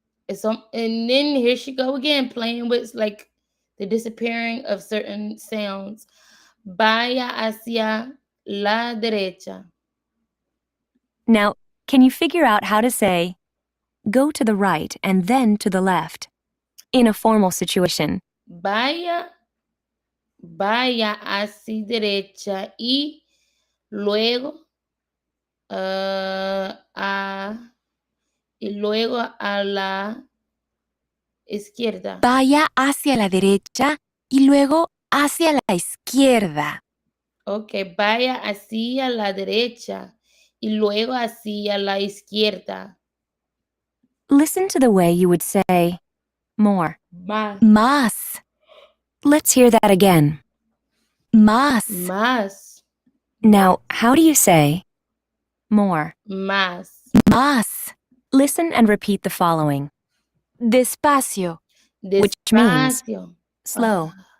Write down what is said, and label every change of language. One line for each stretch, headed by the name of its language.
English: And then here she go again, playing with like the disappearing of certain sounds.
Spanish: Vaya hacia la derecha.
English: Now, can you figure out how to say go to the right and then to the left in a formal situation?
Spanish: Vaya hacia derecha y luego a la izquierda. Vaya hacia la derecha y luego hacia la izquierda. Okay, vaya hacia la derecha y luego hacia la izquierda.
English: Listen to the way you would say more.
Spanish: Más.
English: Más. Let's hear that again. Más.
Spanish: Más.
English: Now, how do you say more?
Spanish: Más. Más.
English: Listen and repeat the following. Despacio, which means slow.